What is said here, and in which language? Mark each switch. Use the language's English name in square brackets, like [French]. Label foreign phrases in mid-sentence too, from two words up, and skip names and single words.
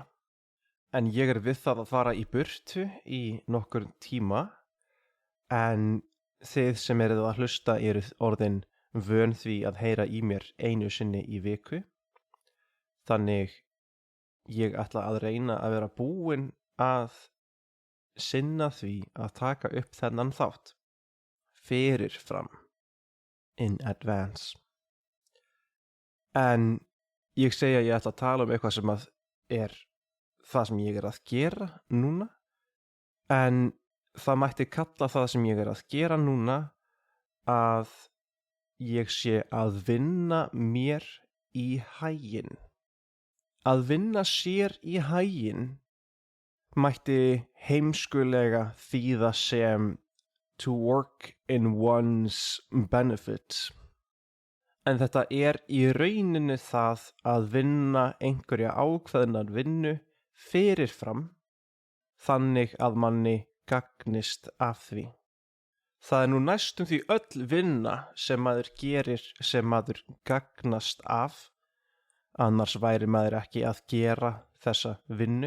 [Icelandic] En ég er við það að fara í burtu í nokkur tíma, en þið sem eruð að hlusta eruð orðin vön því að heyra í mér einu sinni í viku. Þannig ég ætla að reyna að vera búinn að sinna því að taka upp þennan þátt fyrirfram [English] in advance. [Icelandic] En ég segi að ég ætla að tala eitthvað sem að er það sem ég er að gera núna, en það mætti kalla það sem ég er að gera núna að ég sé að vinna mér í haginn. Að vinna sér í haginn mætti heimskulega þýða sem [English] to work in one's benefit. [Icelandic] En þetta er í rauninni það að vinna einhverja ákveðnar vinnu fyrirfram, þannig að manni gagnist af því. Það er nú næstum því öll vinna sem maður gerir sem maður gagnast af, annars væri maður ekki að gera þessa vinnu.